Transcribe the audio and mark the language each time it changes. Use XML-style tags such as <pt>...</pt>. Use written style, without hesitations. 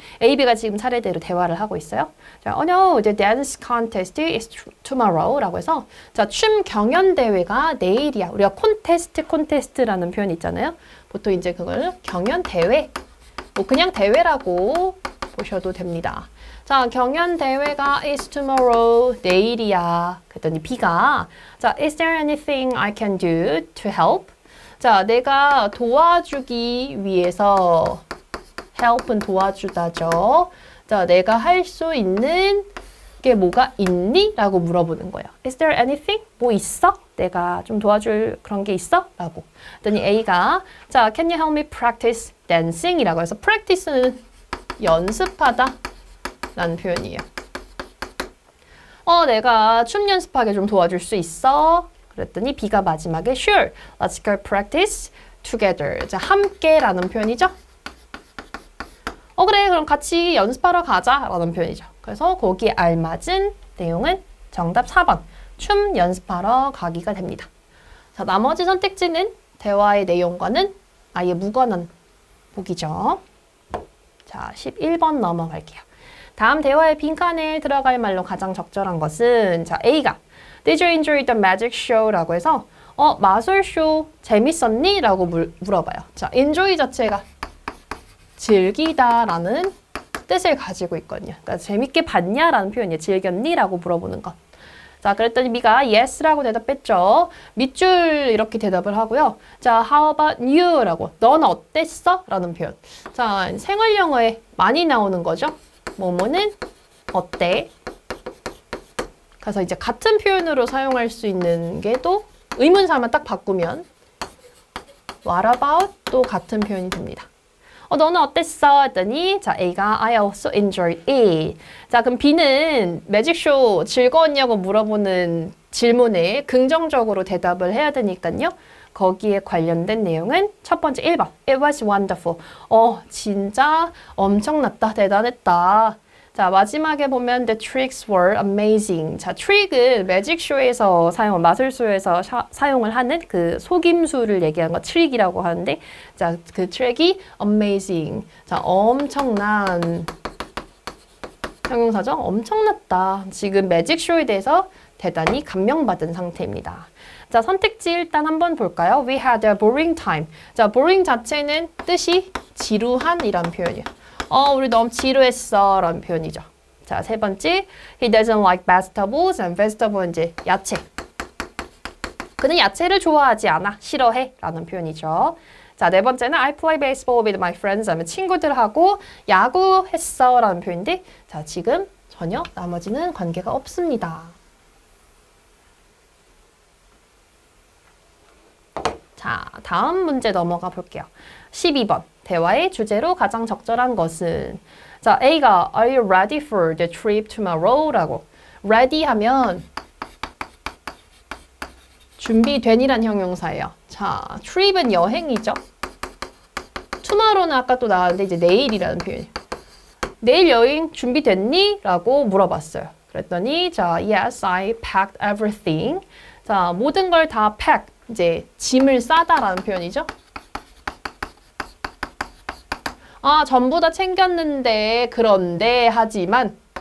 <ko>A, B가 지금 차례대로 대화를 하고 있어요. 자,</ko> <en>no, the dance contest is tomorrow</en> <ko>라고 해서 자, 춤 경연 대회가 내일이야. 우리가 콘테스트라는 표현이 있잖아요. 보통 이제 그걸 경연 대회, 뭐 그냥 대회라고 보셔도 됩니다. 자, 경연 대회가</ko> <en>is tomorrow,</en> <ko>내일이야. 그랬더니 B가 자,</ko> <en>is there anything I can do to help?</en> <ko>자, 내가 도와주기 위해서 help은 도와주다죠. 자, 내가 할 수 있는 게 뭐가 있니? 라고 물어보는 거예요.</ko> <en>Is there anything?</en> <ko>뭐 있어? 내가 좀 도와줄 그런 게 있어? 라고. 그랬더니 A가 자,</ko> <en>can you help me practice dancing?</en> <ko>이라고 해서 practice는 연습하다 라는 표현이에요. 내가 춤 연습하게 좀 도와줄 수 있어? 그랬더니 B가 마지막에</ko> <en>sure, let's go practice together.</en> <ko>자, 함께라는 표현이죠. 그래, 그럼 같이 연습하러 가자라는 표현이죠. 그래서 거기에 알맞은 내용은 정답 4번, 춤 연습하러 가기가 됩니다. 자, 나머지 선택지는 대화의 내용과는 아예 무관한 보기죠. 자, 11번 넘어갈게요. 다음 대화의 빈칸에 들어갈 말로 가장 적절한 것은 자, A가</ko> <en>Did you enjoy the magic show?</en> <ko>라고 해서 마술쇼 재밌었니? 라고 물어봐요. 자, enjoy 자체가 즐기다 라는 뜻을 가지고 있거든요. 그러니까 재밌게 봤냐? 라는 표현이에요. 즐겼니? 라고 물어보는 것. 자, 그랬더니 B가 yes라고 대답했죠. 밑줄 이렇게 대답을 하고요. 자,</ko> <en>how about you?</en> <ko>라고. 넌 어땠어? 라는 표현. 자, 생활 영어에 많이 나오는 거죠. 뭐뭐는 어때? 그래서 이제 같은 표현으로 사용할 수 있는 게 또 의문사만 딱 바꾸면 what about? 또 같은 표현이 됩니다. 너는 어땠어? 했더니 자, A가</ko> <en>I also enjoyed it.</en> <ko>자, 그럼 B는 매직쇼 즐거웠냐고 물어보는 질문에 긍정적으로 대답을 해야 되니까요. 거기에 관련된 내용은 첫 번째 1번.</ko> <en>It was wonderful.</en> <ko>진짜 엄청났다. 대단했다. 자, 마지막에 보면</ko> <en>the tricks were amazing.</en> <ko>자, 트릭은 매직쇼에서 마술쇼에서 사용을 하는 그 속임수를 얘기하는 거 트릭이라고 하는데, 자, 그 트릭이 amazing. 자, 엄청난 형용사죠. 엄청났다. 지금 매직쇼에 대해서 대단히 감명받은 상태입니다. 자, 선택지 일단 한번 볼까요?</ko> <en>We had a boring time.</en> <ko>자, boring 자체는 뜻이 지루한이란 표현이에요. 우리 너무 지루했어 라는 표현이죠.</ko> <en>자, 세 번째, he doesn't like vegetables and vegetable</en> <ko>이제 야채. 그는 야채를 좋아하지 않아, 싫어해 라는 표현이죠. 자, 네 번째는</ko> <en>I play baseball with my friends</en> <ko>하면 친구들하고 야구했어 라는 표현인데, 자, 지금 전혀 나머지는 관계가 없습니다. 자, 다음 문제 넘어가 볼게요. 12번. 대화의 주제로 가장 적절한 것은 자, A가</ko> <en>Are you ready for the trip tomorrow?</en> <ko>라고 ready 하면 준비된이란 형용사예요. 자, trip은 여행이죠. tomorrow는 아까 또 나왔는데 이제 내일이라는 표현이에요. 내일 여행 준비됐니? 라고 물어봤어요. 그랬더니 자,</ko> <en>Yes, I packed everything.</en> <ko>자, 모든 걸 다 pack, 이제 짐을 싸다라는 표현이죠. 전부 다 챙겼는데, 그런데, 하지만.</ko>